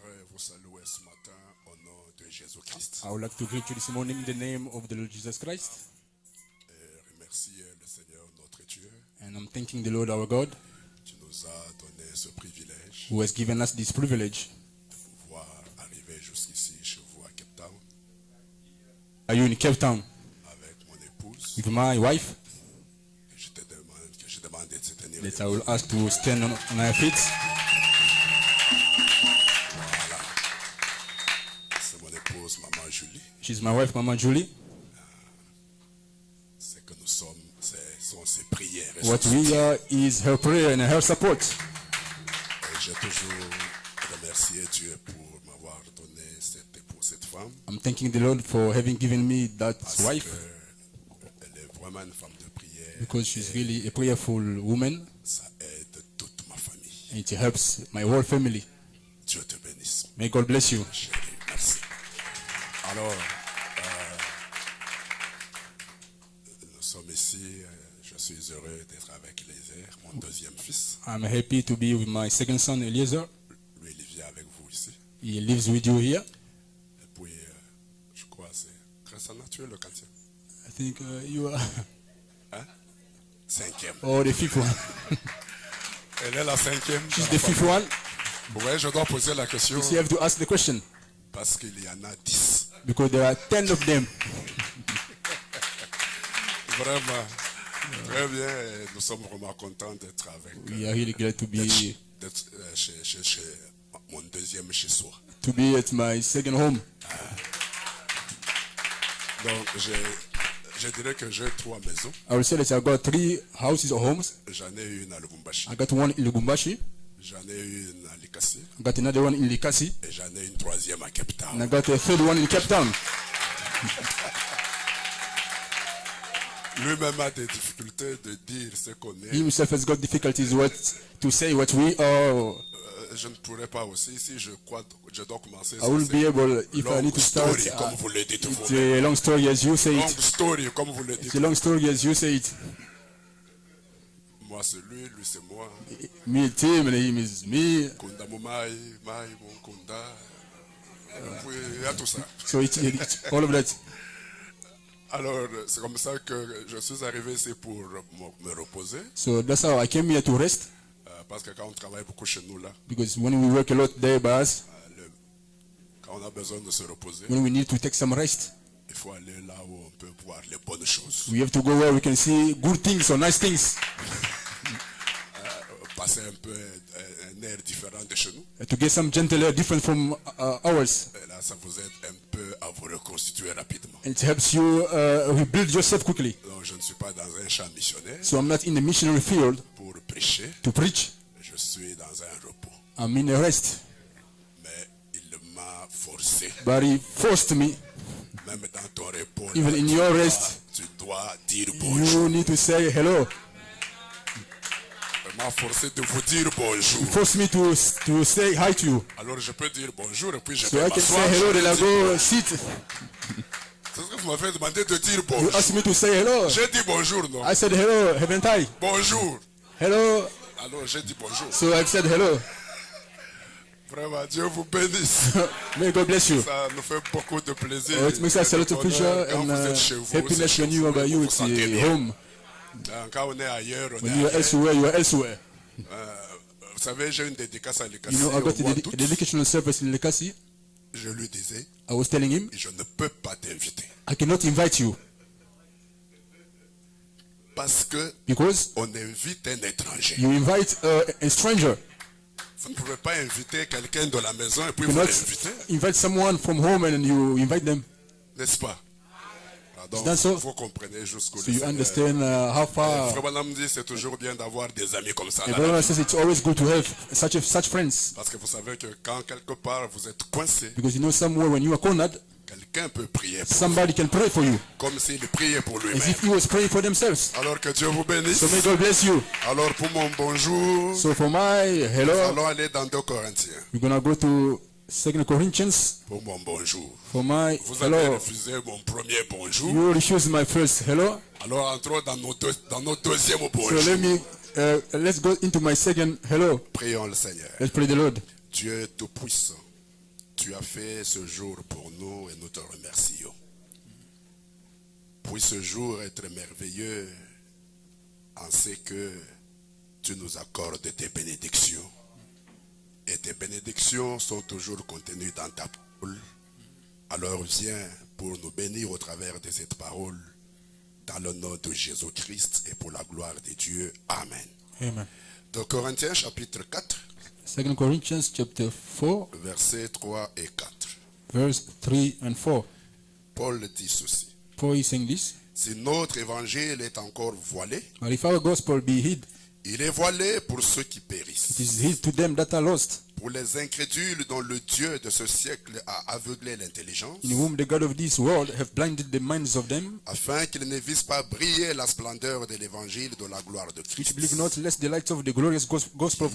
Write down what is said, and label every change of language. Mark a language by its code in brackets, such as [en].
[fr] vous saluer ce matin au nom de Jésus-Christ [en] I would like to greet you this morning in the name of the Lord Jesus Christ. [fr] et remercier le Seigneur notre Dieu [en] And I'm thanking the Lord our God [fr] qui nous a donné ce privilège [en] who has given us this privilege. [fr] de pouvoir arriver jusqu'ici chez vous à Cape Town [en] Are you in Cape Town [fr] avec mon épouse. [en] with my wife? [fr] Et je demande de se tenir [en] That I [fr] debout. [en] will ask to stand on our feet. [fr] Voilà. C'est mon épouse, Maman Julie. [en] She's my wife, Mama Julie. [fr] C'est que nous sommes, ce sont ses prières. Et [en] What we are is her prayer and her support. [fr] j'ai toujours remercié Dieu pour m'avoir donné cette femme. [en] I'm thanking the Lord for having given me that [fr] Parce [en] wife [fr] qu'elle est vraiment une femme de prière. [en] because she's really a prayerful woman [fr] Ça aide toute ma famille. [en] and it helps my whole family. [fr] Dieu te bénisse. [en] May God bless you. [fr] Chérie, merci. Alors, nous sommes ici. Je suis heureux d'être avec Eliezer, mon deuxième fils. [en] I'm happy to be with my second son, Eliezer. [fr] Lui, il vient avec vous ici. [en] He lives with you here. [fr] Et puis, je crois que c'est Grâce Nature, le quatrième. [en] I think you are [fr] Hein? Cinquième. [en] oh the fifth one. [fr] Elle est la cinquième. [en] She's the fifth one. [fr] Oui, je dois poser la question [en] So you have to ask the question [fr] parce qu'il y en a 10. [en] because there are 10 of them. [fr] Vraiment. Très bien. Et nous sommes vraiment contents d'être avec [en] We are really glad to be [fr] d'être, chez mon deuxième chez soi. [en] at my second home. [fr] Donc, je dirais que j'ai 3 maisons. [en] I will say that I got 3 houses or homes. [fr] J'en ai une à Lubumbashi, [en] I got one in Lubumbashi. [fr] j'en ai une à Likasi [en] I got another one in Likasi. [fr] et j'en ai une troisième à Cape Town. [en] And I got a third one in Cape Town. [fr] Lui-même a des difficultés de dire ce qu'on [en] He [fr] est. [en] himself has got difficulties to say what we are. [fr] Je ne pourrais pas aussi, si je dois commencer. [en] I will be able, if I need to start, Long story, [fr] comme vous le dites [en] it's [fr] vous-même. [en] a long story as you say Long it. [fr] story, comme vous le [en] It's [fr] dites. [en] a long story as you say it. [fr] Moi c'est lui c'est moi. [en] Me, it's him, and him is me. [fr] Kunda Mumai, Mai, mon Kunda. Puis, il y a tout ça. [en] So it's all of that. [fr] Alors, c'est comme ça que je suis arrivé ici pour me reposer. [en] So that's how I came here to rest. [fr] Parce que quand on travaille beaucoup chez nous là, [en] Because when we work a lot there by us, [fr] quand on a besoin de se reposer, [en] when we need to take some rest, [fr] il faut aller là où on peut voir les bonnes choses. [en] we have to go where we can see good things or nice things. [fr] Passer un peu un air différent de chez nous. [en] To get some gentle air different from ours. [fr] Et là, ça vous aide un peu à vous reconstituer rapidement. [en] And it helps you rebuild yourself quickly. [fr] Donc, je ne suis pas dans un champ missionnaire [en] So I'm not in the missionary field [fr] pour prêcher. [en] to preach. [fr] Je suis dans un repos. [en] I'm in a rest. [fr] Mais il m'a forcé. [en] But he forced me. [fr] Même dans ton repos, [en] Even [fr] là, [en] in your rest, [fr] tu dois dire bonjour. [en] you need to say hello. [fr] Il m'a forcé de vous dire bonjour. [en] He forced me to say hi to you. [fr] Alors je peux dire bonjour et puis je [en] So [fr] vais [en] I can [fr] m'asseoir. [en] say hello, [fr] Je [en] then I [fr] dis, [en] go sit. [fr] c'est ce que vous m'avez demandé de dire [en] You [fr] bonjour. [en] asked me to say hello. [fr] J'ai dit bonjour, non? [en] I said hello, haven't I? [fr] Bonjour. [en] Hello. [fr] Alors j'ai dit bonjour. [en] So I said hello. [fr] Vraiment, Dieu vous bénisse. [en] May God bless you. [fr] Ça nous fait beaucoup de plaisir. [en] It makes us a lot of pleasure [fr] Quand [en] and [fr] vous êtes chez vous, c'est [en] happiness [fr] chez [en] when you are [fr] vous, [en] by you, [fr] vous [en] it's [fr] sentez bien. [en] home. [fr] Quand on est ailleurs, on [en] When [fr] est [en] you are [fr] ailleurs. [en] elsewhere, you are elsewhere. [fr] Vous savez, j'ai une dédicace à Likasi [en] You know, I [fr] au [en] got [fr] mois [en] a [fr] d'août. [en] dedicational service in Lekasi. [fr] Je lui disais, [en] I was telling him, [fr] je ne peux pas t'inviter. [en] I cannot invite you [fr] Parce que [en] because [fr] on invite un étranger. [en] you invite a stranger. [fr] Vous ne pouvez pas inviter quelqu'un de la maison et puis [en] You [fr] vous [en] cannot [fr] l'invitez, [en] invite someone from home and you invite them. [fr] n'est-ce pas? Donc, [en] that so? [fr] vous comprenez jusqu'où [en] So [fr] le [en] you [fr] Seigneur. [en] understand how far. [fr] Frère Branham dit c'est toujours bien d'avoir des amis comme ça. [en] And [fr] dans la [en] Brother [fr] vie. [en] says it's always good to have such friends [fr] Parce que vous savez que quand quelque part vous êtes coincé, [en] because you know somewhere when you are cornered, [fr] quelqu'un peut prier pour vous, [en] somebody can pray for you [fr] comme s'il priait pour [en] as [fr] lui-même. [en] if he was praying for themselves. [fr] Alors que Dieu vous bénisse. [en] So may God bless you. [fr] Alors pour mon bonjour, [en] So for my [fr] nous [en] hello, [fr] allons aller dans 2 Corinthiens. [en] we're gonna go to 2 Corinthians. [fr] Pour mon bonjour. [en] For my [fr] Vous avez [en] hello, [fr] refusé mon premier bonjour. [en] you refuse my first hello. [fr] Alors entrons dans nos deuxièmes [en] So [fr] bonjours. [en] let's go into my second hello. [fr] Prions le Seigneur. [en] Let's pray the Lord. [fr] Dieu Tout-Puissant, Tu as fait ce jour pour nous et nous te remercions. Puisse ce jour être merveilleux en ce que tu nous accordes tes bénédictions. Et tes bénédictions sont toujours contenues dans ta parole. Alors viens pour nous bénir au travers de cette parole. Dans le nom de Jésus-Christ et pour la gloire de Dieu. Amen. Amen. De Corinthiens chapitre 4, [en] 2 Corinthians chapter 4, [fr] versets 3 et 4. [en] verse 3 and 4. [fr] Paul dit ceci. [en] Paul is saying this. [fr] Si notre évangile est encore voilé, [en] But if our gospel be hid, [fr] il est voilé pour ceux qui [en] it [fr] périssent. [en] is hid to them that are lost, [fr] Pour les incrédules dont le Dieu de ce siècle a aveuglé l'intelligence, [en] in whom the God of this world have blinded the minds of them, [fr] afin qu'ils ne visent pas briller la splendeur de l'évangile de la gloire de [en] which Christ, believe not lest the light of the glorious gospel of